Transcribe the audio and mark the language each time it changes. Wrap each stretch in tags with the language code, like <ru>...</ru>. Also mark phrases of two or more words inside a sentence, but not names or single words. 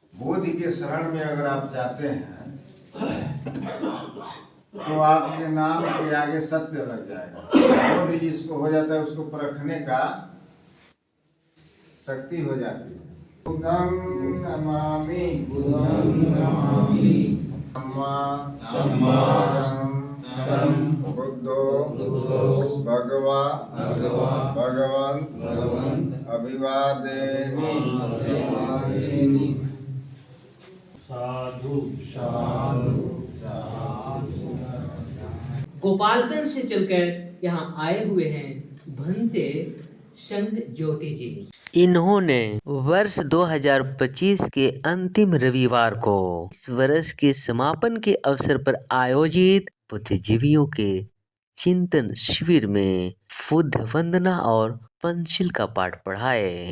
<hi>बोध के शरण में अगर आप जाते हैं तो आपके नाम के आगे सत्य लग जाएगा। बोध जिसको हो जाता है उसको परखने का शक्ति हो जाती है।</hi> <pi>बुद्धं नमामि सम्मा बुद्धो भगवान अभिवादेमि।</pi> <hi>साधु गोपालगंज से चलकर यहाँ आए हुए हैं भंते संग ज्योति जी। इन्होंने वर्ष 2025 के अंतिम रविवार को इस वर्ष के समापन के अवसर पर आयोजित बुद्धिजीवियों के चिंतन शिविर में बुद्ध वंदना और पंचशील का पाठ पढ़ाए।</hi>